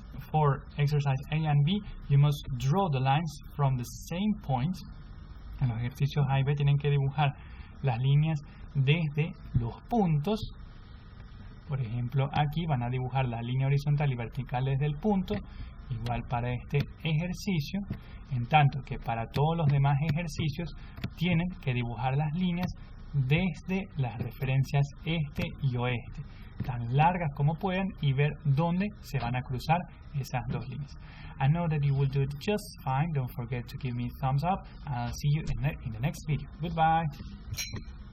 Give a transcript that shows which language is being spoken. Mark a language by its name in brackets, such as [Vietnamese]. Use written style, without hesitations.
[English] For exercise A and B, you must draw the lines from the same point. [Spanish] En los ejercicios A y B tienen que dibujar las líneas desde los puntos. Por ejemplo, aquí van a dibujar la línea horizontal y vertical desde el punto, igual para este ejercicio, en tanto que para todos los demás ejercicios tienen que dibujar las líneas desde las referencias este y oeste, tan largas como puedan, y ver dónde se van a cruzar esas dos líneas. [English] I know that you will do it just fine. Don't forget to give me a thumbs up. I'll see you in the next video. Goodbye.